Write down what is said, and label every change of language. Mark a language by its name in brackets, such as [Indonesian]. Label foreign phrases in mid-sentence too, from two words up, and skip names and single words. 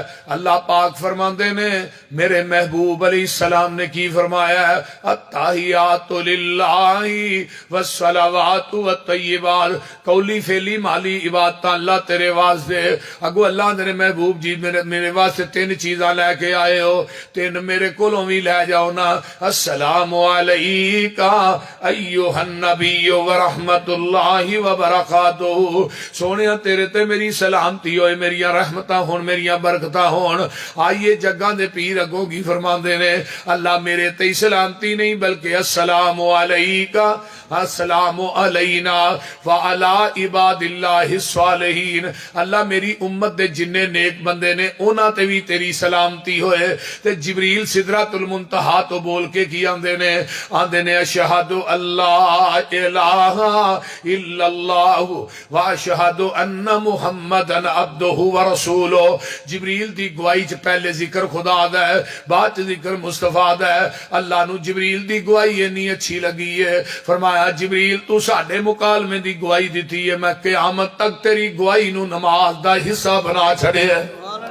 [Punjabi] ਅੱਲਾਹ ਪਾਕ ਫਰਮਾਂਦੇ ਨੇ ਮੇਰੇ ਮਹਿਬੂਬ ਅਲੈਹਿਸਸਲਾਮ ਨੇ ਕੀ ਫਰਮਾਇਆ ਹੈ, [Arabic] التحيات لله والصلوات والطيبات, [Punjabi] ਕੌਲੀ ਫੇਲੀ ਮਾਲੀ ਇਬਾਦਤ ਅੱਲਾਹ ਤੇਰੇ ਵਾਸਤੇ। ਅੱਗੋਂ ਅੱਲਾਹ ਤੇਰੇ ਮਹਿਬੂਬ ਜੀ ਮੇਰੇ ਵਾਸਤੇ 3 ਚੀਜ਼ਾਂ ਲੈਕੇ ਆਏ ਹੋ, 3 ਮੇਰੇ ਕੋਲੋਂ ਭੀ ਲੈ ਜਾਓ ਨਾ। [Arabic] السلام عليك أيها النبي ورحمة الله وبركاته, [Punjabi] ਸੋਹਣੇ ਤੇਰੇ ਤੇ ਮੇਰੀ ਸਲਾਮਤੀ ਹੋਏ, ਮੇਰੀਆਂ ਰਹਿਮਤਾਂ ਹੋਣ, ਮੇਰੀਆਂ ਬਰਕਤਾਂ ਹੋਣ। ਆਈਏ ਜੱਗਾਂ ਦੇ ਪੀਰ ਅੱਗੋਂ ਕੀ ਫਰਮਾਂਦੇ ਨੇ ਅੱਲਾਹ ਮੇਰੇ ਤੇ ਸਲਾਮਤੀ ਨਹੀਂ ਬਲਕਿ [Arabic] السلام عليك السلام علينا وعلى عباد الله الصالحين, [Punjabi] ਅੱਲਾਹ ਮੇਰੀ ਉੱਮਤ ਦੇ ਜਿੰਨੇ ਨੇਕ ਬੰਦੇ ਨੇ ਉਨ੍ਹਾਂ ਤੇ ਭੀ ਤੇਰੀ ਸਲਾਮਤੀ ਹੋਏ। ਤੇ ਜਿਬਰੀਲ ਸਿਦਰਤੁਲ ਮੁੰਤਹਾ ਤੋਂ ਬੋਲ ਕੇ ਕੀ ਆਂਦੇ ਨੇ [Arabic] أشهد أن لا إله إلا الله وأشهد أن محمدا عبده ورسوله. [Punjabi] ਜਿਬਰੀਲ ਦੀ ਗਵਾਹੀ ਚ ਪਹਿਲੇ ਜ਼ਿਕਰ ਖੁਦਾ ਦਾ ਹੈ, ਬਾਅਦ ਚ ਜ਼ਿਕਰ ਮੁਸਤਫਾ ਦਾ ਹੈ। ਅੱਲਾਹ ਨੂੰ ਜਿਬਰੀਲ ਦੀ ਗਵਾਹੀ ਇੰਨੀ ਅੱਛੀ ਲੱਗੀ ਹੈ, ਫਰਮਾਇਆ ਜਿਬਰੀਲ ਤੂੰ ਸਾਡੇ ਮੁਕਾਲਮੇ ਦੀ ਗਵਾਹੀ ਦਿੱਤੀ ਹੈ, ਮੈਂ ਕਯਾਮਤ ਤੱਕ ਤੇਰੀ ਗਵਾਹੀ ਨੂੰ ਨਮਾਜ਼ ਦਾ ਹਿੱਸਾ ਬਣਾ ਛੱਡੇ ਹੈ।